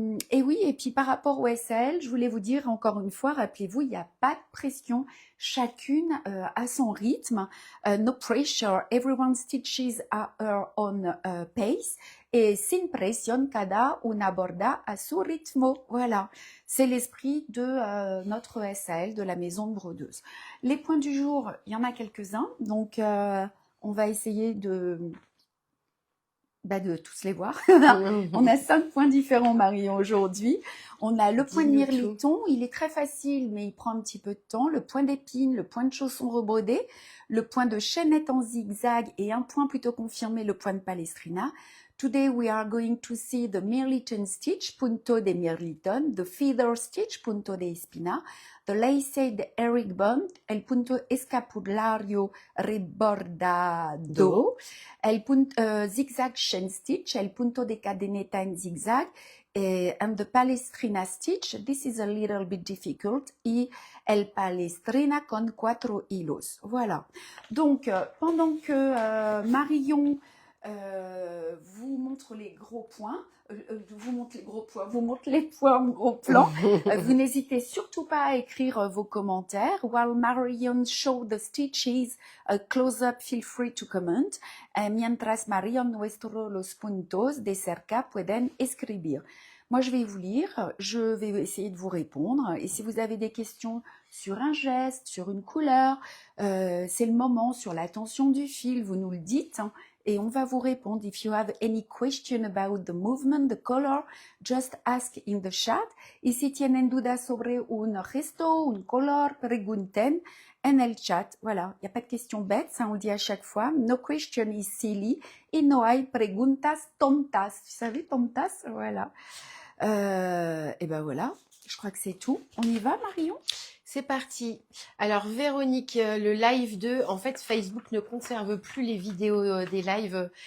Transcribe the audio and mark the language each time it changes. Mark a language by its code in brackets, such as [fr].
[fr] Et oui, et puis par rapport au SAL, je voulais vous dire encore une fois, rappelez-vous, il n'y a pas de pression, chacune à son rythme. [en] No pressure, everyone stitches at her own pace. [es] Et sin presión, cada una aborda a su ritmo. [fr] Voilà, c'est l'esprit de notre SAL, de la maison de brodeuse. Les points du jour, il y en a quelques-uns, donc on va essayer de tous les voir. On a 5 points différents, Marion, aujourd'hui. On a le point de mirliton, il est très facile, mais il prend un petit peu de temps. Le point d'épine, le point de chausson rebrodé, le point de chaînette en zigzag et un point plutôt confirmé, le point de palestrina. [en] Today we are going to see the mirliton stitch, [es] punto de mirliton, [en] the feather stitch, [es] punto de espina, [en] the laced herringbone, [es] el punto escapulario rebordado, [en] el punto zigzag chain stitch, [es] el punto de cadeneta en zigzag, [en] and the palestrina stitch. This is a little bit difficult. [es] Y el palestrina con 4 hilos. [fr] Voilà. Donc, pendant que Marion vous montre les gros points, vous montre les points en gros plan. Vous n'hésitez surtout pas à écrire vos commentaires. [en] While Marion show the stitches close-up, feel free to comment. [es] Mientras Marion muestra los puntos de cerca, pueden escribir. [fr] Moi, je vais vous lire, je vais essayer de vous répondre. Et si vous avez des questions sur un geste, sur une couleur, c'est le moment, sur la tension du fil, vous nous le dites. Hein, et on va vous répondre. [en] If you have any question about the movement, the color, just ask in the chat. [es] Y si tienen dudas sobre un gesto, un color, pregunten en el chat. [fr] Voilà, il n'y a pas de questions bêtes, ça on le dit à chaque fois. [en] No question is silly. [es] Y no hay preguntas tontas. [fr] Vous savez, tontas, voilà. Et ben voilà. Je crois que c'est tout. On y va, Marion? C'est parti. Alors Véronique, le live 2, en fait Facebook ne conserve plus les vidéos des lives.